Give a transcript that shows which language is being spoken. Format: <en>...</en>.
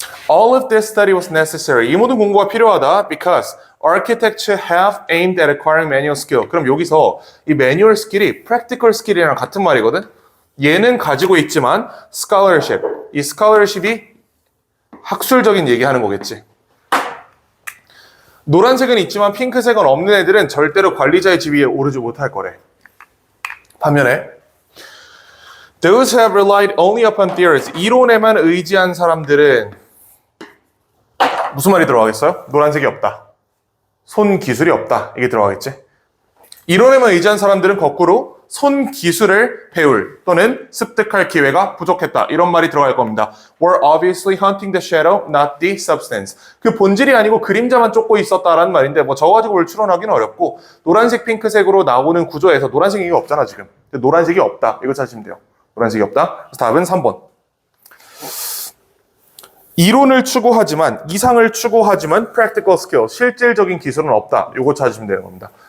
<en>All of this study was necessary.</en> <ko>이 모든 공부가 필요하다.</ko> <en>Because architecture have aimed at acquiring manual skill.</en> <ko>그럼 여기서 이 manual skill이 practical skill이랑 같은 말이거든. 얘는 가지고 있지만 scholarship. 이 scholarship이 학술적인 얘기하는 거겠지. 노란색은 있지만 핑크색은 없는 애들은 절대로 관리자의 지위에 오르지 못할 거래. 반면에</ko> <en>those who have relied only upon theories,</en> <ko>이론에만 의지한 사람들은 무슨 말이 들어가겠어요? 노란색이 없다. 손 기술이 없다. 이게 들어가겠지? 이론에만 의지한 사람들은 거꾸로 손 기술을 배울 또는 습득할 기회가 부족했다. 이런 말이 들어갈 겁니다.</ko> <en>Were obviously hunting the shadow, not the substance.</en> <ko>그 본질이 아니고 그림자만 쫓고 있었다라는 말인데 뭐 저거 가지고 뭘 추론하기는 어렵고, 노란색, 핑크색으로 나오는 구조에서 노란색이 없잖아 지금. 노란색이 없다. 이거 찾으시면 돼요. 노란색이 없다. 그래서 답은 3번. 이론을 추구하지만, 이상을 추구하지만 practical skill, 실질적인 기술은 없다. 이거 찾으시면 되는 겁니다.</ko>